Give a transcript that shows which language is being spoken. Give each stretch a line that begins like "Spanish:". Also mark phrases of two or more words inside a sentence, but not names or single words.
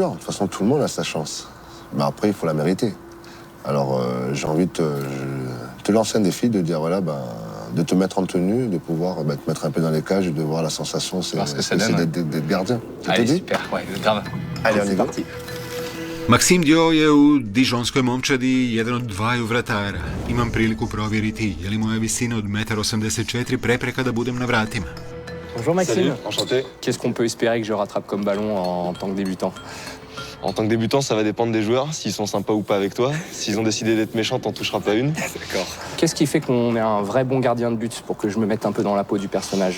French: De toute façon, tout le monde a sa chance. Mais après, il faut la mériter. Alors, j'ai envie de te lancer un défi, de dire, voilà, de te mettre en tenue, de pouvoir te mettre un peu dans les cages et de voir la sensation, c'est d'être gardien. Ça te dit? Super, ouais, grave. Allez, on y va. Parti.
Croatian: Maxime Dio je u dižonskoj momčadi jedan od dvaju vratara. Imam priliku provjeriti je li moja visina od 1,84 m prepreka da budem na vratima.
French: Bonjour Maxime. Salut, enchanté. Qu'est-ce qu'on peut espérer que je rattrape comme ballon en tant que débutant? En tant que débutant, ça va dépendre des joueurs, s'ils sont sympas ou pas avec toi. S'ils ont décidé d'être méchants, t'en toucheras pas une. D'accord. Qu'est-ce qui fait qu'on est un vrai bon gardien de but pour que je me mette un peu dans la peau du personnage?